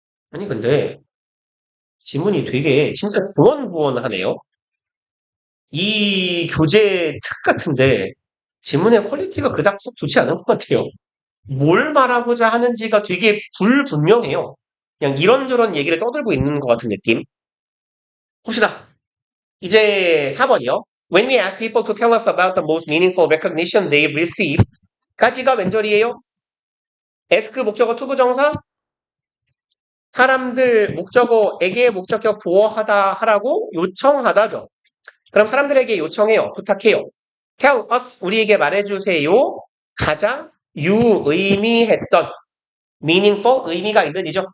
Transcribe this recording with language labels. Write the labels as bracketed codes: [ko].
[ko] 아니 근데 지문이 되게 진짜 구원구원하네요. 이 교재 특 같은데 지문의 퀄리티가 그닥 썩 좋지 않은 것 같아요. 뭘 말하고자 하는지가 되게 불분명해요. 그냥 이런저런 얘기를 떠들고 있는 것 같은 느낌. 봅시다. 이제 4번이요. [en] When we ask people to tell us about the most meaningful recognition they receive, [ko] 까지가 왼절이에요. ask 목적어 투부정사, 사람들 목적어에게 목적격 보어하다 하라고 요청하다죠. 그럼 사람들에게 요청해요. 부탁해요. [en] Tell us, [ko] 우리에게 말해주세요. 가장 유의미했던 meaningful, 의미가 있는 이죠.